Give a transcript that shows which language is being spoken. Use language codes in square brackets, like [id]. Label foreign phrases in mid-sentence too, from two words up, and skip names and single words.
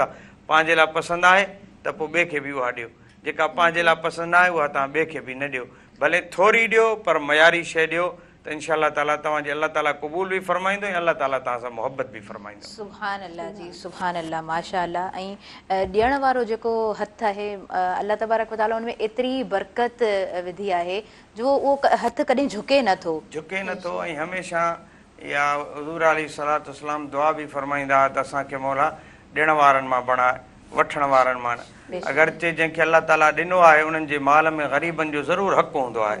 [sd] पंहिंजे लाइ पसंदि आहे त पोइ ॿिए खे बि उहा ॾियो, जेका पंहिंजे लाइ पसंदि आहे उहा तव्हां ॿिए खे बि न ॾियो। भले थोरी ॾियो पर मयारी शइ ॾियो, त [ar] إن شاء الله تعالى [sd] तव्हांजे अल्लाह ताला क़बूल बि फरमाईंदो ऐं अल्लाह ताला तव्हां सां मोहबत बि फरमाईंदो। [ar] سبحان الله [sd] जी, [ar] سبحان الله, ما شاء الله. [sd] ऐं ॾियण वारो जेको हथु आहे [ar] الله تبارك وتعالى [sd] हुन में एतिरी बरकत विधी आहे जो उहो हथु कॾहिं झुके नथो, ऐं हमेशह या हुज़ूर [ar] عليه الصلاة والسلام [sd] दुआ बि फरमाईंदा त असांखे मौला ॾियण वारनि मां बणाए, वठण वारनि मां न। अगरचे जंहिंखे अल्लाह ताला ॾिनो आहे उन्हनि जे माल में ग़रीबनि जो ज़रूरु हक़ु हूंदो आहे।